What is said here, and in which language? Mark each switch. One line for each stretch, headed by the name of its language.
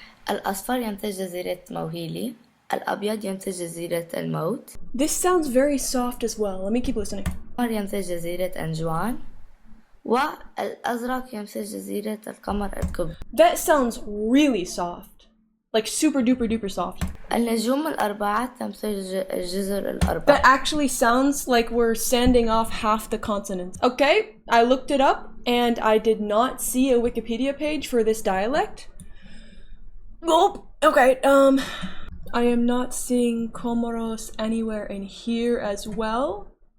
Arabic: الأصفر يمثل جزيرة موهيلي. الأبيض يمثل جزيرة الموت.
English: This sounds very soft as well. Let me keep listening.
Arabic: الأحمر يمثل جزيرة أنجوان. والأزرق يمثل جزيرة القمر الكبرى.
English: That sounds really soft. Like super duper duper soft.
Arabic: النجوم الأربعة تمثل الجزر الأربعة.
English: That actually sounds like we're sanding off half the continent. Okay, I looked it up and I did not see a Wikipedia page for this dialect. Gulp. Okay, I am not seeing Comoros anywhere in here as well.